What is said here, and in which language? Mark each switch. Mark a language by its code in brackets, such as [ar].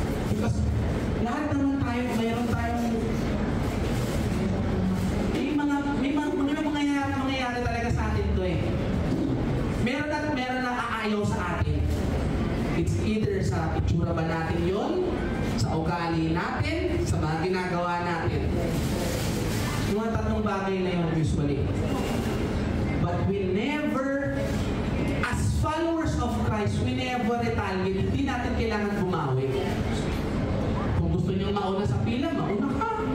[en] Because [tl] lahat naman tayo, mayroon tayong may mangyayari talaga sa atin to eh. Meron na aayaw sa atin. [en] It's either [tl] sa itsura ba natin yun, sa ugali natin, sa mga ginagawa natin. Yung mga tatlong bagay na yun usually. [en] But we never, as followers of Christ, we never retaliate. [tl] Hindi natin kailangan bumawi. Kung gusto niyong mauna sa pila, mauna ka.